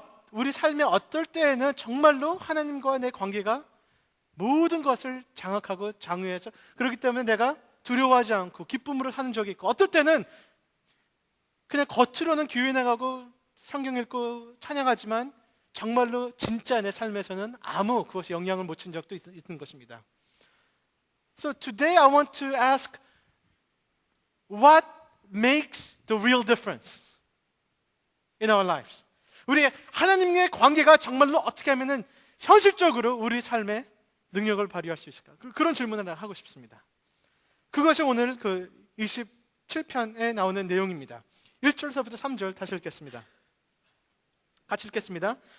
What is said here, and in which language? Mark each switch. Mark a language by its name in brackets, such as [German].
[Korean] 우리 삶의 어떨 때에는 정말로 하나님과 내 관계가 모든 것을 장악하고 장유해서 그렇기 때문에 내가 두려워하지 않고 기쁨으로 사는 적이 있고 어떨 때는 그냥 겉으로는 교회 나가고 성경 읽고 찬양하지만 정말로 진짜 내 삶에서는 아무 그것이 영향을 못 준 적도 있는 것입니다. [English] So today I want to ask what makes the real difference in our lives? [Korean] 우리 하나님의 관계가 정말로 어떻게 하면은 현실적으로 우리 삶에 능력을 발휘할 수 있을까? 그런 질문을 하고 싶습니다. 그것이 오늘 그 27편에 나오는 내용입니다. 1절서부터 3절 다시 읽겠습니다. 같이 읽겠습니다.